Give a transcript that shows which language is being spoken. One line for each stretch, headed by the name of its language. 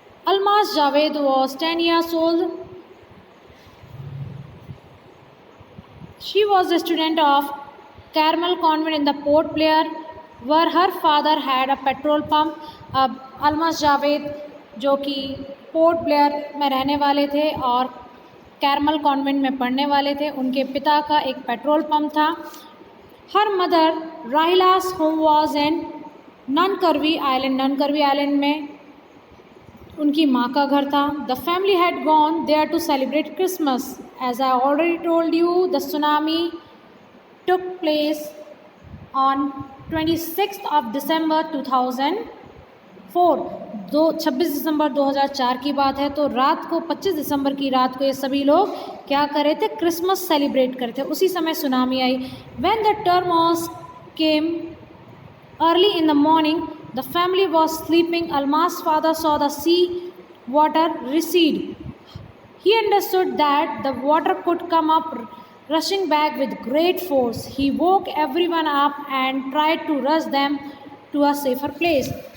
English: Almaz Javed was 10 years old. She was a student of Carmel Convent in the Port Blair, where her father had a petrol pump.
Hindi: अब अलमास जावेद जो कि port Blair में रहने वाले थे और caramel convent में पढ़ने वाले थे, उनके पिता का एक पेट्रोल पंप था।
English: her mother Rahila's home was in
Hindi: ननकरवी island, ननकरवी island में उनकी माँ का घर था।
English: The family had gone there to celebrate Christmas. As I already told you, the tsunami took place on 26 of December 2004।
Hindi: 26 दिसंबर 2004 की बात है। तो रात को 25 दिसंबर की रात को ये सभी लोग क्या कर रहे थे? क्रिसमस सेलिब्रेट कर रहे थे। उसी समय tsunami I.
English: When the tremors came early in the morning, the family was sleeping. Almas' father saw the sea water recede. He understood that the water could come up rushing back with great force. He woke everyone up and tried to rush them to a safer place.